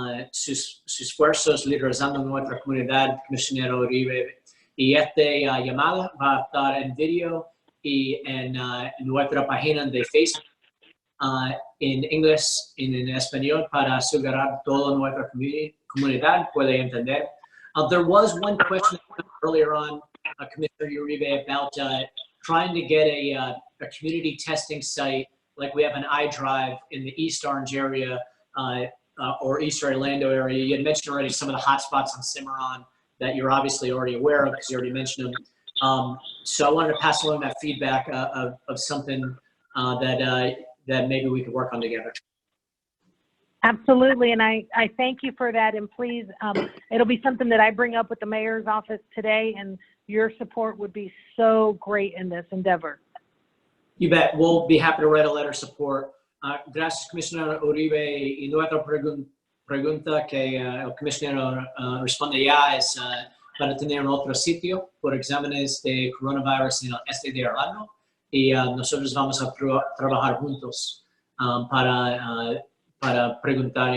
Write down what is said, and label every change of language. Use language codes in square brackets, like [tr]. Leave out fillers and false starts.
[es] Sus esfuerzos liderazando nuestra comunidad, Comisionero Uribe. Y esta llamada va a estar en video y en nuestra página de Facebook en inglés y en español para asegurar toda nuestra comunidad puede entender. [en] There was one question earlier on, Commissioner Uribe, about trying to get a community testing site like we have an iDrive in the East Orange area or East Orlando area. You had mentioned already some of the hot spots on Cimarron that you're obviously already aware of because you already mentioned them. So I wanted to pass along that feedback of something that maybe we could work on together. Absolutely, and I thank you for that, and please, it'll be something that I bring up with the mayor's office today, and your support would be so great in this endeavor. You bet. We'll be happy to write a letter of support. [es] Gracias, Comisionado Uribe. Y nuestra pregunta que el comisionado responde ya es para tener un otro sitio por exámenes de coronavirus en el este de Orlando, y nosotros vamos a trabajar juntos para preguntar.